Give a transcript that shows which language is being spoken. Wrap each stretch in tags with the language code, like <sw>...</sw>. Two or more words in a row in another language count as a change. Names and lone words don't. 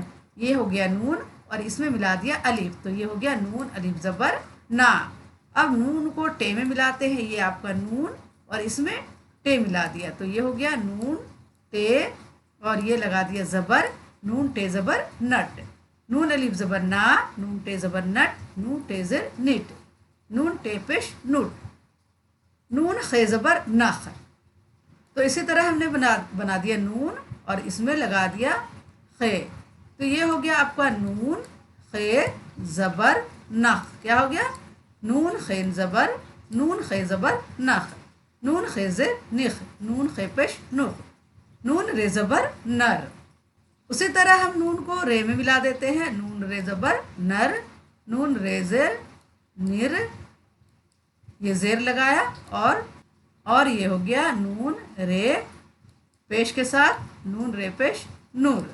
<hi>ये हो गया नून, और इसमें मिला दिया अलिफ, तो ये हो गया नून अलिफ ज़बर ना। अब नून को टे में मिलाते हैं, ये आपका नून, और इसमें टे मिला दिया, तो ये हो गया नून टे, और ये लगा दिया ज़बर, नून टे ज़बर नट। नून अलिफ ज़बर ना, नून टे ज़बर नट, नून टे ज़र निट, नून टे पेश नुट, नून खे ज़बर नख। तो इसी तरह हमने बना दिया नून, और इसमें लगा दिया खे, तो ये हो गया आपका नून खे ज़बर नख। क्या हो गया? नून खे ज़बर, नून खे ज़बर नख, नून खे ज़े निख, नून खे पेश नुख, नून रे ज़बर नर। उसी तरह हम नून को रे में मिला देते हैं, नून रे ज़बर नर, नून रे ज़ेर निर, ये ज़ेर लगाया, और ये हो गया नून रे पेश के साथ, नून रे पेश नूर।</hi>